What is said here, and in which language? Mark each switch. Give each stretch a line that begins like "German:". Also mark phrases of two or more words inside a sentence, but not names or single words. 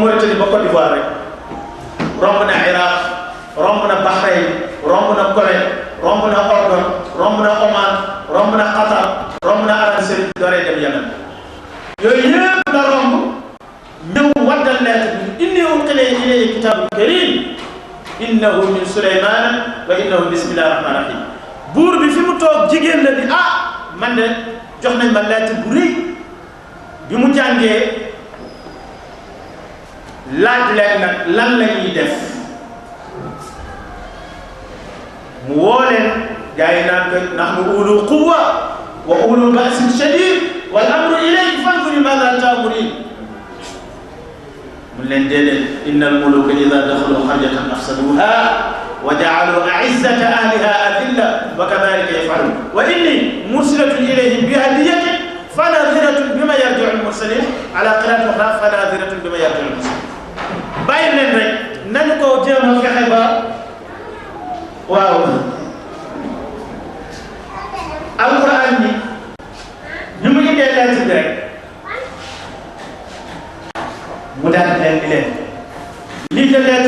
Wolof: Mauritanie ba Côte d'Ivoire rek romb na Irak romb na Bahreïn romb na Koweït romb na Ordon romb na Oman romb na Qatar romb na Arabie Saoudite dooree dem Yemen yooyu yépp la romb ñëw waddal lettre bi
Arabic: إني ألقي إلي كتاب كريم إنه من سليمان وإنه بسم الله الرحمن الرحيم
Wolof: buur bi fi mu toog jigéen la ni man de jox nañ ma lettre bu rëy bi mu jàngee laaj leen nag lan la ñuy def mu woo leen gars yi naan ko
Arabic: نحن أولو قوة وأولو بأس شديد والأمر إليك فانظري ماذا تأمرين
Wolof: mun leen déedéet
Arabic: إن الملوك إذا دخلوا قرية أفسدوها وجعلوا أعزة أهلها أذلة وكذلك يفعلون وإني مرسلة إليهم بهدية فناظرة بم يرجع المرسلون على قراءة أخرى فناظرة بم يرجع المرسلون.
Wolof: bàyyi leen rek nañu ko jéem a fexe ba waaw alquran bi ñu mu indee lettre bi rek mu daal di leen di leen lii de lettre